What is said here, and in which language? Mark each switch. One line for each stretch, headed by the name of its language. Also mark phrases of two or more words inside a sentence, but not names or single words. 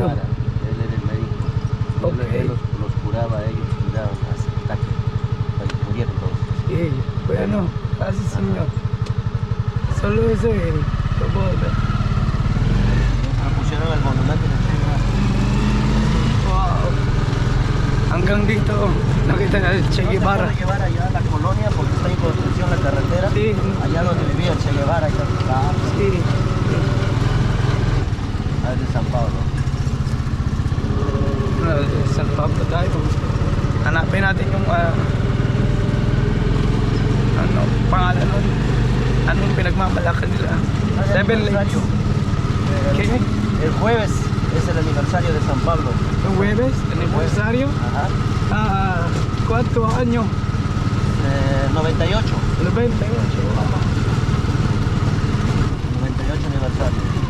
Spanish: Guevara, él era el médico. Ok. Él los curaba a ellos, los cuidaba hasta que murieron todos. Sí, bueno, gracias señor. Solo eso es todo. Pusieron el monumento de Che Guevara.
Filipino: Wow. Hanggang dito, nakita na Che Guevara.
Spanish: No se puede llevar allá a la colonia porque está en construcción la carretera. Sí. Allá donde vivía el Che Guevara, allá está. Sí. De San Pablo.
Filipino: San Pablo tayo. Hanapin natin yung ano, pangalan nun. Anong pinagmamalakad nila?
Spanish: Seven Lakes. ¿Qué? El jueves es el aniversario de San Pablo. El jueves, aniversario. Ajá. ¿Cuánto año? 98. 98. 98 aniversario.